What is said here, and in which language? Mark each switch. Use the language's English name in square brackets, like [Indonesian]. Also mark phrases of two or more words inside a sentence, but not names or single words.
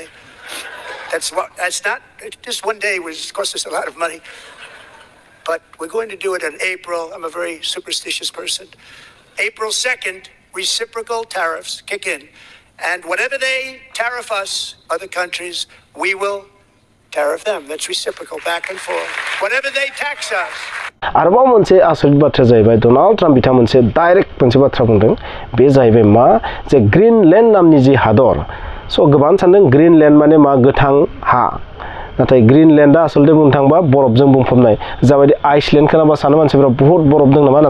[English] That's not, just one day was cost us a lot of money, but we're going to do it in April. I'm a very superstitious person. April 2nd, reciprocal tariffs kick in, and whatever they tariff us, other countries, we will tariff them. That's reciprocal, back and forth. Whatever they tax us. [Bodo] आरोबाव मोनसे आसरित बाथ्रा जाहैबाय डनाल्ड ट्राम्प बिथाङा मोनसे डाइरेक्ट मोनसे बाथ्रा बुंदों बे जाहैबाय मा जे ग्रीनलैंड नामनि जि हादर स' गोबां सानदों ग्रीनलैंड माने मा गोथां हा नाथाय ग्रीनलैंडआ आसलते बुंनो थाङोबा बरफजों बुंफबनाय जाबायदि आइसलैंड खोनाबा सानो मानसिफोरा बहुत बरफ दं नामा